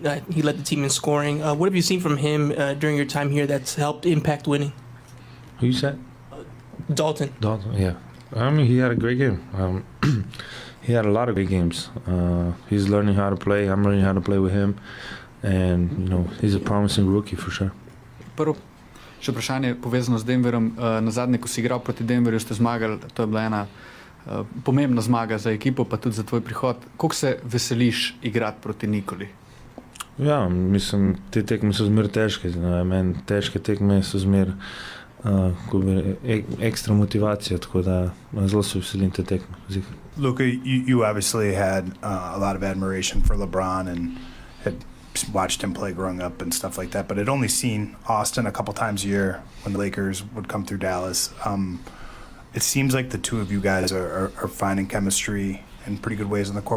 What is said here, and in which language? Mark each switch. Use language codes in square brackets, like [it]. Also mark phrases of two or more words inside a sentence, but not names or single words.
[en] He led the team in scoring. What have you seen from him during your time here that's helped impact winning? Who you said? Dalton. Dalton, yeah. I mean, he had a great game. He had a lot of great games. He's learning how to play. I'm learning how to play with him. And, he's a promising rookie for sure. [sl] Prvo, še vprašanje povezano z Denverom. Na zadnje, ko si igral proti Denverju, ste zmagali. To je bila ena pomembna zmaga za ekipo, pa tudi za tvoj prihod. Kako se veseliš igrati proti Nikoli? Ja, mislim, te tekme so zmer težke. Meni težke tekme so zmer ekstra motivacija, tako da zelo se veselim te tekme. [en] Luka, you obviously had a lot of admiration for LeBron and had watched him play growing up and stuff like that, but I'd only seen Austin a couple times a year when the Lakers would come through Dallas. It seems like the two of you guys are finding chemistry in pretty good ways on the court.